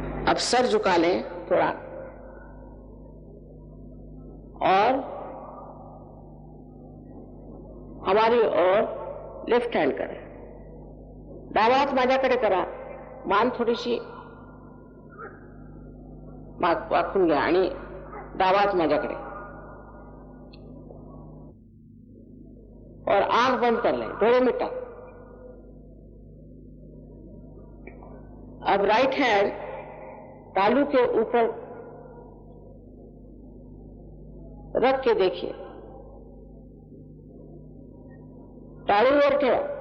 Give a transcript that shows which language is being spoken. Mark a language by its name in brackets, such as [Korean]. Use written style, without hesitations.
[Hindi] अब सर झुका लें थोड़ा, और हमारी ओर लेफ्ट हैंड करें। [Marathi] डावा हात माझ्याकडे करा, मान थोडीशी वाकून घ्या आणि डावा हात माझ्याकडे, [Hindi] और आंख बंद कर लें, [Marathi] डोळे मिटा। [Hindi] अब राइट हैंड तालू के ऊपर रख के देखिए, [Marathi] टाळू वर ठेवा।